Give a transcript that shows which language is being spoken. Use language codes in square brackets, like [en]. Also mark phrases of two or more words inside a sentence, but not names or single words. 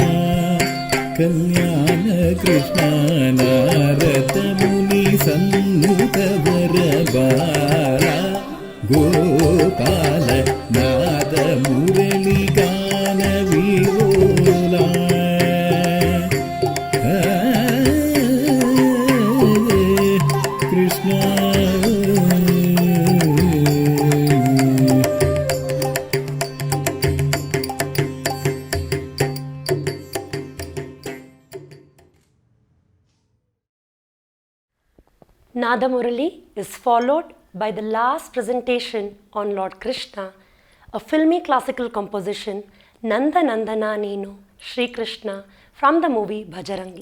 [kn] ಕಲ್ಯಾಣ ಕೃಷ್ಣ ನಾರದ ಮುನಿ ಸನ್ನುತ ವರಬಾಲ ಗೋಪಾಲ ನಾದ ಮುರಳಿ ಗಾನ ವಿರೋಲ ಕೃಷ್ಣ [en] Nada Murali is followed by the last presentation on Lord Krishna, a filmy classical composition, [kn] ನಂದ ನಂದನ ನೀನು ಶ್ರೀ ಕೃಷ್ಣ, [en] from the movie Bhajarangi.